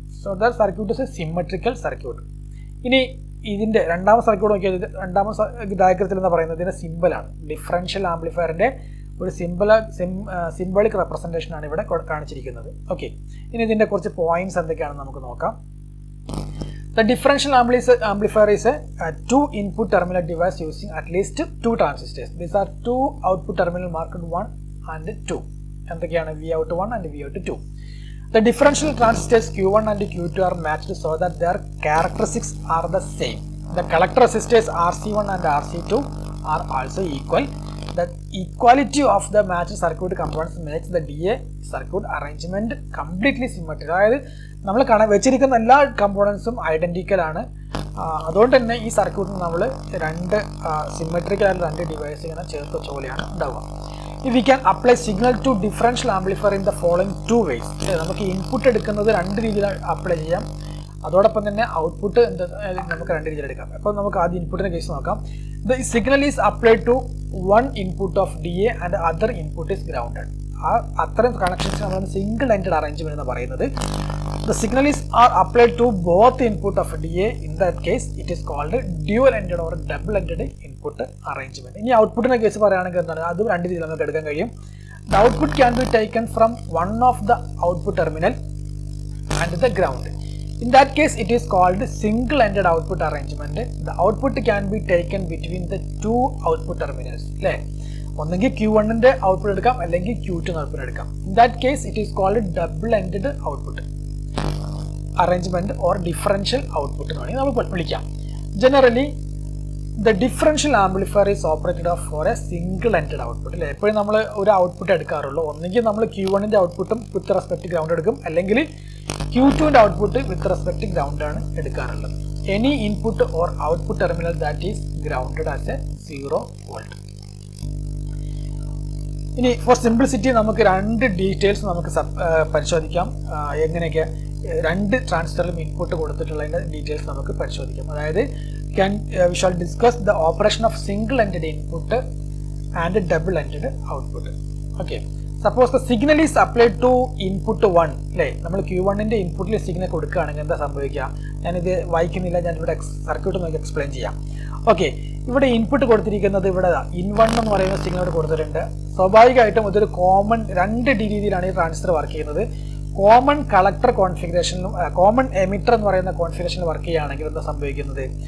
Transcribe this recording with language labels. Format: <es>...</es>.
<en>So the circuit is a symmetrical circuit.</en> <ml>ഇനി ഇതിൻ്റെ രണ്ടാമത്തെ സർക്യൂട്ട് നോക്കിയാൽ രണ്ടാമത്തെ ഡയഗ്രത്തിൽ എന്ന് പറയുന്നത് ഇതിൻ്റെ സിമ്പിളാണ്. ഡിഫറൻഷ്യൽ ആംപ്ലിഫയറിൻ്റെ ഒരു സിംബോളിക് റെപ്രസെൻറ്റേഷൻ ആണ് ഇവിടെ കാണിച്ചിരിക്കുന്നത്. ഓക്കെ, ഇനി ഇതിൻ്റെ കുറച്ച് പോയിന്റ്സ് എന്തൊക്കെയാണെന്ന് നമുക്ക് നോക്കാം.</ml> <en>The differential amplifier is a 2 input terminal device using at least 2 transistors. These are 2 output terminal marked 1 and 2.</en> <ml>എന്തൊക്കെയാണ്?</ml> <en>Vout1 and Vout2. The differential transistors Q1 and Q2 are matched so that their characteristics are the same. The collector resistors RC1 and RC2 are also equal. The equality of the matched circuit components makes the DA circuit arrangement completely symmetrical.</en> <ml>അതായത് നമ്മൾ വെച്ചിരിക്കുന്ന എല്ലാ കമ്പോണൻസും identical ആണ്. അതുകൊണ്ട് തന്നെ ഈ സർക്യൂട്ടിന് നമ്മൾ 2 സിമെട്രിക്കൽ ആയിട്ട് 2 ഡിവൈസ് ഇങ്ങനെ ചേർത്ത് വെച്ച പോലെയാണ് ഉണ്ടാവുക.</ml> <en>We can apply signal to differential amplifier in the following 2 ways.</en> <ml>നമുക്ക് ഇൻപുട്ട് എടുക്കുന്നത് 2 രീതിയിൽ അപ്ലൈ ചെയ്യാം. അതോടൊപ്പം തന്നെ ഔട്ട്പുട്ട് നമുക്ക് 2 രീതിയിൽ എടുക്കാം. അപ്പോൾ നമുക്ക് ആദ്യം ഇൻപുട്ടിൻ്റെ കേസ് നോക്കാം.</ml> <en>The signal is applied to 1 input of DA and other input is grounded.</en> <ml>അത്തരം കണക്ഷൻസ് നമ്മൾ സിംഗിൾ എൻഡഡ് അറേഞ്ച്മെന്റ് എന്ന് പറയുന്നത്.</ml> <en>The signal is applied to both input of DA. In that case, it is called dual-ended or double-ended input arrangement.</en> <ml>ഇനി ഔട്ട്പുട്ടിന്റെ case പറയുകയാണെങ്കിൽ എന്താണ്? അത് 2 രീതിയിൽ നമുക്ക് എടുക്കാൻ കഴിയും.</ml> <en>The output can be taken from one of the output terminal and the ground. In that case, it is called single-ended output arrangement. The output can be taken between the 2 output terminals.</en> <ml>അല്ലേ? ഒന്നെങ്കിൽ Q1ന്റെ output എടുക്കാം, അല്ലെങ്കിൽ Q2 output എടുക്കാം.</ml> <en>In that case, it is called double-ended output arrangement or differential output</en> <ml>എന്ന് വേണമെങ്കിൽ നമ്മൾ വിളിക്കാം.</ml> <en>Generally, the differential amplifier is operated for a single-ended output.</en> <ml>അല്ലേ? എപ്പോഴും നമ്മൾ ഒരു ഔട്ട്പുട്ട് എടുക്കാറുള്ളൂ. ഒന്നെങ്കിൽ നമ്മൾ Q1ന്റെ ഔട്ട്പുട്ടും വിത്ത് റെസ്പെക്ട് ഗ്രൗണ്ട് എടുക്കും, അല്ലെങ്കിൽ Q2ന്റെ ഔട്ട്പുട്ട് വിത്ത് റെസ്പെക്ട് ഗ്രൗണ്ട് ആണ് എടുക്കാറുള്ളത്.</ml> <en>Any input or output terminal that is grounded as a 0 volt.</en> <ml>ഇനി</ml> <en>for simplicity</en> <ml>നമുക്ക് രണ്ട് ഡീറ്റെയിൽസ് നമുക്ക് പരിശോധിക്കാം. എങ്ങനെയൊക്കെ രണ്ട് ട്രാൻസിസ്റ്ററിലും ഇൻപുട്ട് കൊടുത്തിട്ടുള്ളതിൻ്റെ ഡീറ്റെയിൽസ് നമുക്ക് പരിശോധിക്കാം. അതായത്</ml> <en>we shall discuss the operation of single ended input and double ended output. Okay, suppose the signal is applied to input 1</en> <ml>അല്ലേ, നമ്മൾ Q1ന്റെ ഇൻപുട്ടിൽ സിഗ്നൽ കൊടുക്കുകയാണെങ്കിൽ എന്താ സംഭവിക്കുക? ഞാനിത് വായിക്കുന്നില്ല, ഞാനിവിടെ സർക്യൂട്ട് നമുക്ക് എക്സ്പ്ലെയിൻ ചെയ്യാം. ഓക്കെ, ഇവിടെ ഇൻപുട്ട് കൊടുത്തിരിക്കുന്നത് ഇവിടെ ഇൻ1 എന്ന് പറയുന്ന സിഗ്നൽ കൊടുത്തിട്ടുണ്ട്. സ്വാഭാവികമായിട്ടും ഇതൊരു കോമൺ രണ്ട് രീതിയിലാണ് ഈ ട്രാൻസിസ്റ്റർ വർക്ക് ചെയ്യുന്നത്. കോമൺ കളക്ടർ കോൺഫിഗറേഷനിലും കോമൺ എമിറ്റർ എന്ന് പറയുന്ന കോൺഫിഗറേഷനിൽ വർക്ക് ചെയ്യുകയാണെങ്കിൽ എന്താ സംഭവിക്കുന്നത്?</ml>